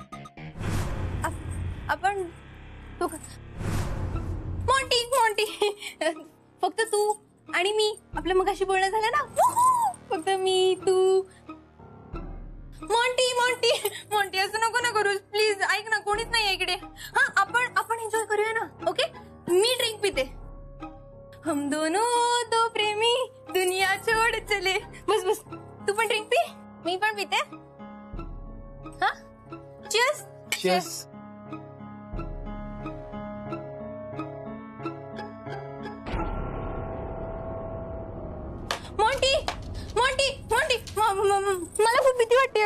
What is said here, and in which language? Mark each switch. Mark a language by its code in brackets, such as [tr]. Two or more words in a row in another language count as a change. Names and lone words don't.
[mr] आपण मॉन्टी फक्त तू आणि मी. आपलं मगाशी बोलणं झालं ना, फक्त मी तू. मॉन्टी असं नको ना करू प्लीज. ऐक ना कोणीच नाही इकडे. हा आपण एन्जॉय करूया ना. ओके मी ड्रिंक पिते. [hi] हम दोनों दो प्रेमी दुनिया छोड़ चले. [mr] बस तू पण ड्रिंक पी, मी पण पिते. हा चीयर्स. मला खूप भीती वाटते.